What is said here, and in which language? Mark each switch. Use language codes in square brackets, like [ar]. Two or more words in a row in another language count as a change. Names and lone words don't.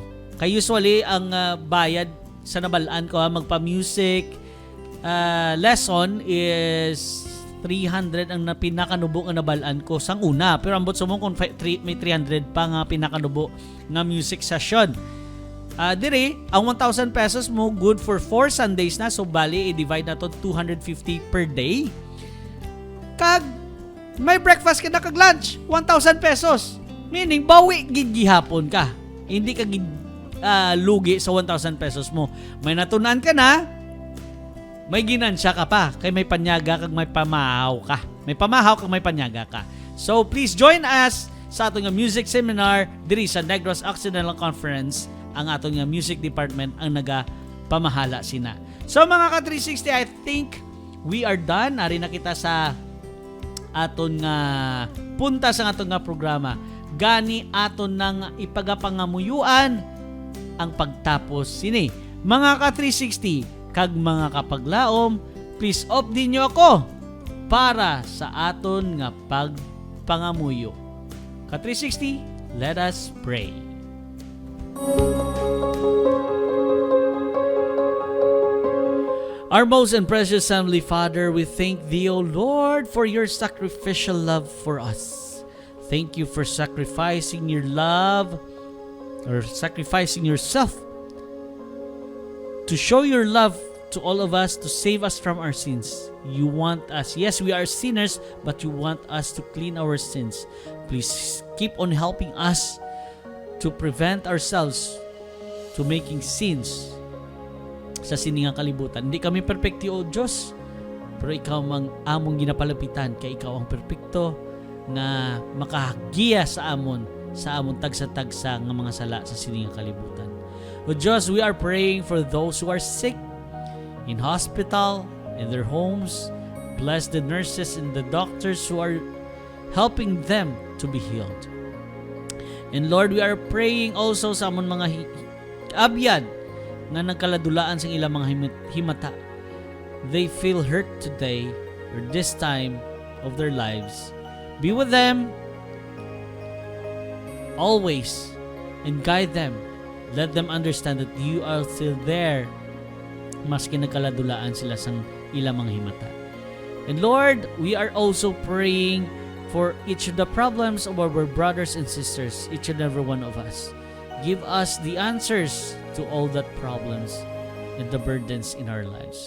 [hil] Kay usually ang bayad sa nabalaan ko magpa- [en] music lesson [hil] is 300 ang pinakanubo nga nabalaan ko sang una, pero ambot sumong kung may 300 pa nga pinakanubo nga [en] music session. [hil] Dire ang 1,000 pesos mo [en] good for 4 Sundays [hil] na, so bali i-divide na to 250 [en] per day. [hil] Kag may breakfast ka na kag lunch 1,000 pesos, meaning bawi gid gihapon ka, hindi ka lugi sa 1,000 pesos mo. May natunan ka na, may ginansya ka pa, kay may panyaga kag may pamahaw ka. May pamahaw kag may panyaga ka. [en] So please join us [hil] sa atong [en] music seminar [hil] diri sa [en] Negros Occidental Conference. [hil] Ang atong [en] music department [hil] ang nagapamahala sina. So mga ka-360, [en] I think we are done. [hil] Ari na kita sa aton nga punta sa aton nga programa. Gani aton nang ipagapangamuyuan ang pagtapos sini. Mga ka-360, kag mga kapaglaom, [en] please off [hil] din nyo ako para sa aton nga pagpangamuyo. Ka-360, [en] let us pray. Our most and precious Heavenly Father, we thank Thee, O Lord, for Your sacrificial love for us. Thank You for sacrificing Your love, or sacrificing Yourself to show Your love to all of us, to save us from our sins. You want us, yes, we are sinners, but You want us to clean our sins. Please keep on helping us to prevent ourselves to making sins [hil] sa siningang kalibutan. Hindi kami perfecti, O Diyos, pero Ikaw mang among ginapalapitan, kay Ikaw ang perfecto na makahagiya sa amon tagsa-tagsa nga mga sala sa siningang kalibutan. O Diyos, [en] we are praying for those who are sick in hospital, in their homes. Bless the nurses and the doctors who are helping them to be healed. And Lord, we are praying also [hil] sa amon mga abyan nga nagkaladulaan sa ilang mga himata. [en] they feel hurt today or this time of their lives, be with them always and guide them. Let them understand that you are still there [hil] maski nagkaladulaan sila sang ilang mga himata. [en] And Lord, we are also praying for each of the problems of our brothers and sisters, each and every one of us. Give us the answers to all that problems and the burdens in our lives.